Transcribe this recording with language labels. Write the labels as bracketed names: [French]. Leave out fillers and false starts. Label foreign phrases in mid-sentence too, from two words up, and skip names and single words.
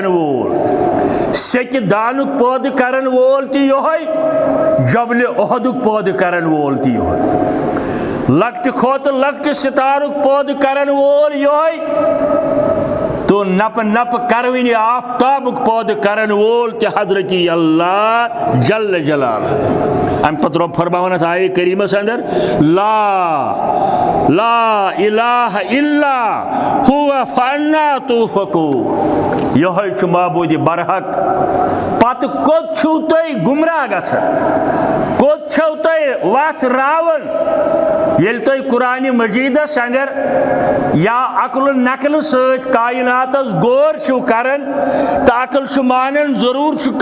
[Kashmiri] وول سیٚکہِ دانُک پٲدٕ کرن وول تہِ یہوے جبلہِ اُحدُک پٲدٕ کرن وول تہِ یہوے لۄکٹہِ کھۄتہٕ لۄکٹہِ سِتارُک پٲدٕ کرن وول یہوے تو نپہٕ نپہٕ کروٕنہِ آفتابُک پٲدٕ کرن وول تہِ حضرتی اللہ جل جلالہ امہِ پتہٕ رۄب فرماوان اتھ آیے کریٖمس اندر [Arabic] لا الہ الا هو فانا توفکون [Kashmiri] یہوے چھُ معبوٗدِ برحق پتہٕ کوٚت چھِو تُہۍ گمراہ گژھان کوت چھو تُہۍ وتھ راوان ییٚلہِ تُہۍ قرآنِ مجیدس اندر یا عقل نقل سۭتۍ کائناتس غور چھِو کران تہٕ عقل چھُ مانان ضروٗر چھُ